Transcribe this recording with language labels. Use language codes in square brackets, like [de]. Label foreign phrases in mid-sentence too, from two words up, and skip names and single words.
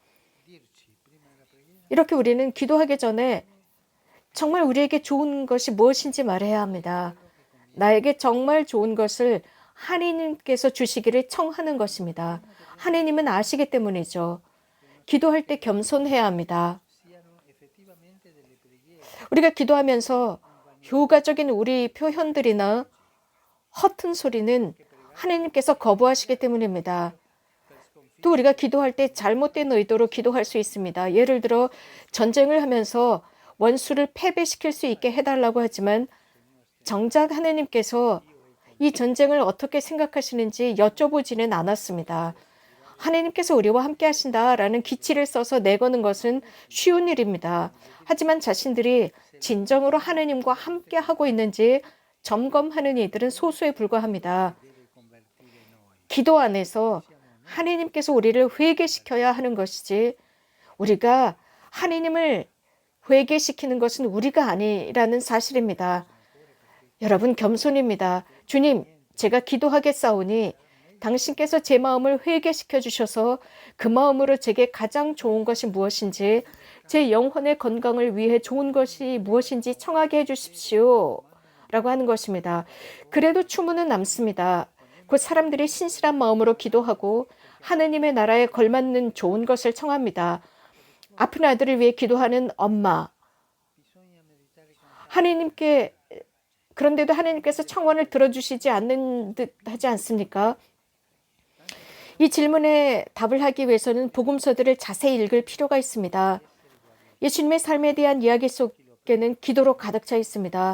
[ko] 이렇게 우리는 기도하기 전에 정말 우리에게 좋은 것이 무엇인지 말해야 합니다. 나에게 정말 좋은 것을 하느님께서 주시기를 청하는 것입니다. 하느님은 아시기 때문이죠. 기도할 때 겸손해야 합니다. [it] siano effettivamente delle preghiere [ko] 우리가 기도하면서 효과적인 우리 표현들이나 허튼 소리는 하느님께서 거부하시기 때문입니다. 또 우리가 기도할 때 잘못된 의도로 기도할 수 있습니다. 예를 들어 전쟁을 하면서 원수를 패배시킬 수 있게 해달라고 하지만 정작 하느님께서 이 전쟁을 어떻게 생각하시는지 여쭤보지는 않았습니다. 하느님께서 우리와 함께 하신다라는 기치를 써서 내거는 것은 쉬운 일입니다. 하지만 자신들이 진정으로 하느님과 함께 하고 있는지 점검하는 이들은 소수에 불과합니다. [it] deve convertire noi. [ko] 기도 안에서 [it] Siamo noi [ko] 하나님께서 우리를 회개시켜야 하는 것이지 우리가 하나님을 회개시키는 것은 우리가 아니라는 사실입니다. 여러분 겸손입니다. 주님, 제가 기도하겠사오니 당신께서 제 마음을 회개시켜 주셔서 그 마음으로 제게 가장 좋은 것이 무엇인지 제 영혼의 건강을 위해 좋은 것이 무엇인지 청하게 해주십시오. 라고 하는 것입니다. 그래도 추문은 남습니다. 곧 사람들이 신실한 마음으로 기도하고 하느님의 나라에 걸맞는 좋은 것을 청합니다. 아픈 아들을 위해 기도하는 엄마. [it] bisogna meditare con [ko] 하느님께 그런데도 하느님께서 청원을 들어주시지 않는 듯 하지 않습니까? 이 질문에 답을 하기 위해서는 복음서들을 자세히 읽을 필요가 있습니다. 예수님의 삶에 대한 이야기 속에는 기도로 가득 차 있습니다.